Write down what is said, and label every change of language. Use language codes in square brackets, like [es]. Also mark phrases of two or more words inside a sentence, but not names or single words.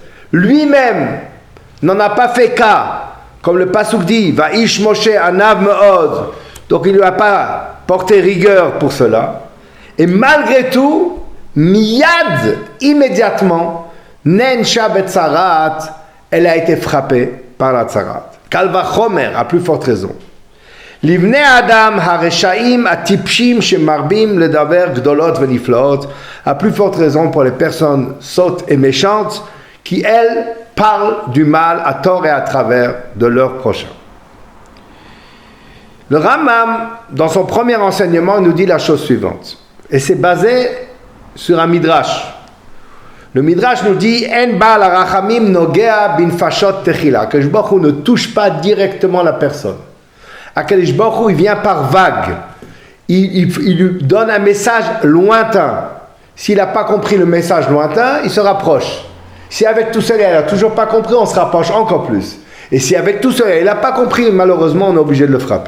[fr] Lui-même n'en a pas fait cas, comme le pasuk dit, [he] והאיש משה ענו מאד, [fr] donc il ne lui a pas porté rigueur pour cela. Et malgré tout, miyad, immédiatement, [he] נענשה בצרעת, [fr] elle a été frappée par la tzarat. [he] קל וחומר, [fr] à plus forte raison. [he] לבני אדם הרשעים הטפשים שמרבים לדבר גדולות ונפלאות, [fr] à plus forte raison pour les personnes sottes et méchantes qui, elles, parlent du mal à tort et à travers de leur prochain. Le Rambam, dans son premier enseignement, nous dit la chose suivante. Et c'est basé sur un midrash. Le midrash nous dit [he] אין בעל הרחמים נוגע בנפשות תחילה. הקדוש ברוך הוא [fr] ne touche pas directement la personne. [he] הקדוש ברוך הוא, [fr] il vient par vague. Il lui donne un message lointain. S'il n'a pas compris le message lointain, il se rapproche. Si avec tout cela, il n'a toujours pas compris, on se rapproche encore plus. Et si avec tout cela, il n'a pas compris, malheureusement, on est obligé de le frapper.